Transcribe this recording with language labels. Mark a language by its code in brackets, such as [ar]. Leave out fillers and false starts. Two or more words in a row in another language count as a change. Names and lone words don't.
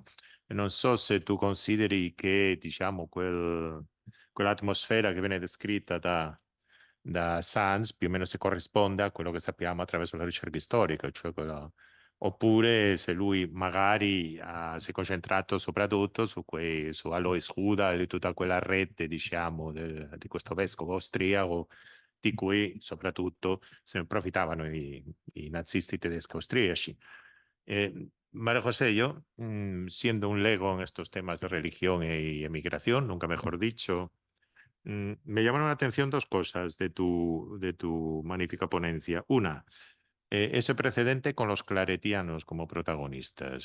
[it] E non so se tu consideri che, diciamo, quell'atmosfera che viene descritta da Sands più o meno si corrisponde a quello che sappiamo attraverso la ricerca storica, cioè oppure se lui magari si è concentrato soprattutto su Alois Rudal e tutta quella rete, diciamo, di questo vescovo austriaco di cui soprattutto se ne approfittavano i nazisti tedeschi austriaci. [es] María José, yo, siendo un lego en estos temas de religión y emigración, nunca mejor dicho, me llamaron la atención dos cosas de tu magnífica ponencia. Una, ese precedente con los claretianos como protagonistas.